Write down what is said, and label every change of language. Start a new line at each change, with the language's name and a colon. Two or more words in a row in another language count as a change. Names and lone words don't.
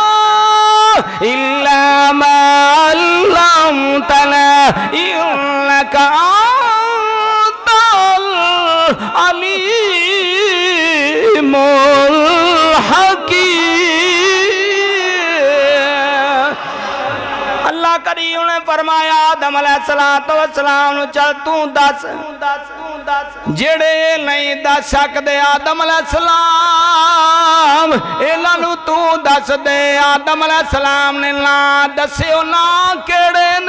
Arabic: إلا ما علمتنا إنك أنت العليم الحكيم।
Punjabi: اللہ کریم نے فرمایا آدم علیہ السلام نوں چل توں دس جیہڑے نہیں دس سکدے آدم علیہ السلام اینہاں نوں توں دس دے. آدم علیہ السلام نے نا دسیو نا کیہڑے نے.